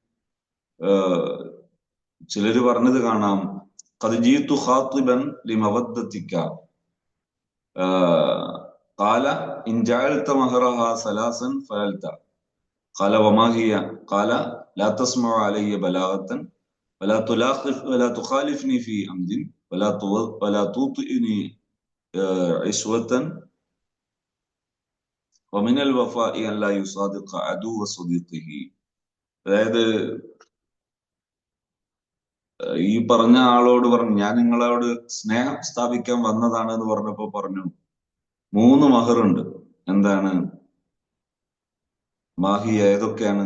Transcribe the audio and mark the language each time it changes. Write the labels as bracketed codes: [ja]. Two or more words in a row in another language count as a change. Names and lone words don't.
[ml] ചിലര് പറഞ്ഞത് കാണാം, [ar] قد جئت خاطبا لمودتك قال إن جعلت مهرها ثلاثا فعلت قال وما هي قال لا تسمع علي بلاغة ولا تخالفني في أمد ولا توطئني عشوة ومن الوفاء أن لا يصادق عدو صديقه. [ml] അതായത് ഈ പറഞ്ഞ ആളോട് പറഞ്ഞു, ഞാൻ നിങ്ങളോട് സ്നേഹം സ്ഥാപിക്കാൻ വന്നതാണ് എന്ന് പറഞ്ഞപ്പോ പറഞ്ഞു 3 മഹറുണ്ട്. എന്താണ് മാഹിയ? ഏതൊക്കെയാണ്?